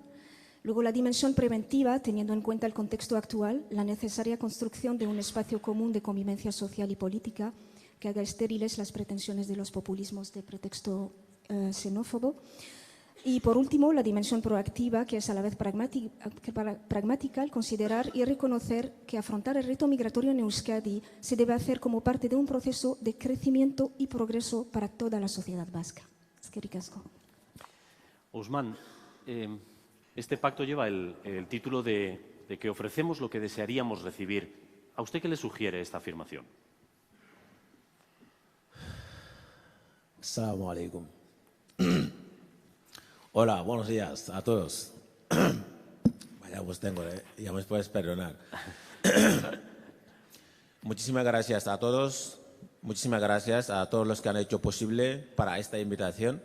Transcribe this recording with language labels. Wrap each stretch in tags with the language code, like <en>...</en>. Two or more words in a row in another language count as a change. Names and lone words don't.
<es>Luego la dimensión preventiva, teniendo en cuenta el contexto actual, la necesaria construcción de un espacio común de convivencia social y política que haga estériles las pretensiones de los populismos de pretexto xenófobo. Y por último, la dimensión proactiva, que es a la vez pragmática al considerar y reconocer que afrontar el reto migratorio en Euskadi se debe hacer como parte de un proceso de crecimiento y progreso para toda la sociedad vasca.</es> <eu>Eskerrik asko.</eu> <es>Ousmane, este pacto lleva el título de que ofrecemos lo que desearíamos recibir. ¿A usted qué le sugiere esta afirmación?</es> <ar>السلام عليكم.</ar> <es>Hola, buenos días a todos. Vaya pues tengo, ya me puedes perdonar. Muchísimas gracias a todos. Muchísimas gracias a todos los que han hecho posible para esta invitación.</es>